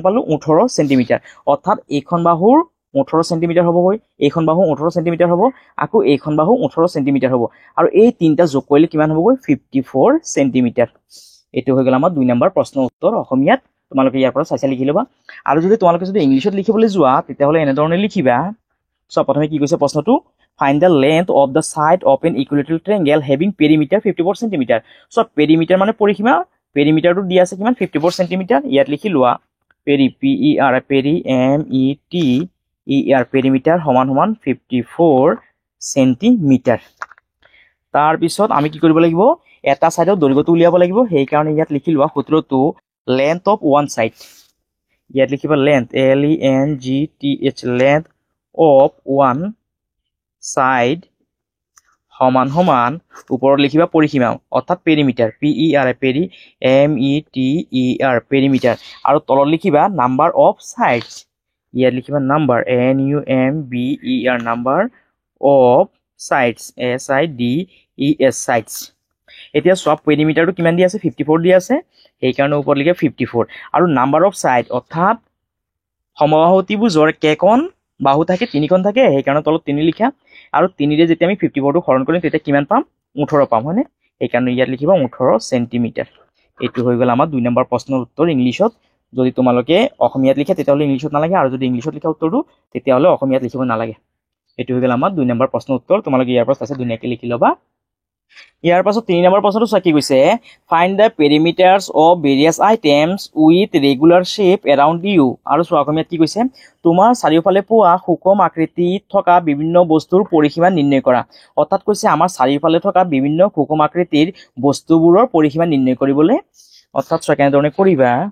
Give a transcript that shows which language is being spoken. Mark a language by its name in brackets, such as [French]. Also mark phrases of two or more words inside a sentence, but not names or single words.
[Assamese] পালো 18 সেন্টিমিটাৰ অৰ্থাৎ এইখন বাহুৰ 18 সেন্টিমিটাৰ হ'বগৈ এইখন বাহু 18 সেন্টিমিটাৰ হ'ব আকৌ এইখন বাহু 18 সেন্টিমিটাৰ হ'ব আৰু এই তিনটা যোগ কৰিলে কিমান হ'বগৈ 54 সেন্টিমিটাৰ এটো হৈ গল আমাৰ 2 নম্বৰ প্ৰশ্নৰ উত্তৰ অসমীয়াত তোমালোকে ইয়াৰ পৰা চাইছা লিখি লবা আৰু যদি তোমালোকে যদি ইংলিশত লিখিবলৈ যোৱা তেতিয়াহলে এনে ধৰণে লিখিবা সো প্ৰথমে কি কৈছে প্ৰশ্নটো [English] find the length of the side of an equilateral triangle having perimeter 54 cm [Assamese] সো perimeter মানে পৰিসীমা perimeterটো দি আছে কিমান 54 cm ইয়াত লিখি লোৱা perimeter সমান সমান 54 cm তাৰ পিছত আমি কি কৰিব লাগিব এটা সাইডৰ দৈৰ্ঘ্যটো উলিয়াব লাগিব সেই কাৰণে ইয়াত লিখি লোৱা সূত্ৰটো [English] length of one side [Assamese] ইয়াত লিখিবা [English] length LENGTH length of one side [Assamese] সমান সমান ওপৰত লিখিবা পৰিসীমা অৰ্থাৎ perimeter perimeter আৰু তলত লিখিবা [English] number of sides [Assamese] ইয়াত লিখিবা [English] number number of sides [Assamese] sides এতিয়া সব perimeterটো কিমান দি আছে 54 দি আছে এই কাৰণে ওপৰত লিখা 54 আৰু [English] number of side [Assamese] অৰ্থাৎ সমবাহু ত্ৰিভুজৰ কেইখন বাহু থাকে তিনিখন থাকে সেই কাৰণে তলত 3 লিখা আৰু 3 ৰে যেতিয়া আমি 54 টো হৰণ কৰিম তেতিয়া কিমান পাম 18 পাম হয়নে এই কাৰণে ইয়াত লিখিবা 18 সেন্টিমিটাৰ এটো হৈ গল আমাৰ 2 নম্বৰ প্ৰশ্নৰ উত্তৰ ইংলিশত যদি তোমালোকে অসমীয়াত লিখা তেতিয়াহলে ইংলিশত নালাগে আৰু যদি ইংলিশত লিখা উত্তৰটো তেতিয়াহলে অসমীয়াত লিখিব নালাগে এইটো হৈ গ'ল আমাৰ 2 নম্বৰ প্ৰশ্নৰ উত্তৰ তোমালোকে ইয়াৰ পৰা আছে ধুনীয়াকৈ লিখি ল'বা ইয়াৰ পাছত 3 নম্বৰ প্ৰশ্নটো চোৱা কি কৈছে [English] find the perimeters of various items with regular shape around you [Assamese] আৰু চোৱা অসমীয়াত কি কৈছে তোমাৰ চাৰিওফালে পোৱা সুষম আকৃতিত থকা বিভিন্ন বস্তুৰ পৰিসীমা নিৰ্ণয় কৰা অৰ্থাৎ কৈছে আমাৰ চাৰিওফালে থকা বিভিন্ন সুষম আকৃতিৰ বস্তুবোৰৰ পৰিসীমা নিৰ্ণয় কৰিবলৈ অৰ্থাৎ চোৱা কেনেধৰণে কৰিবা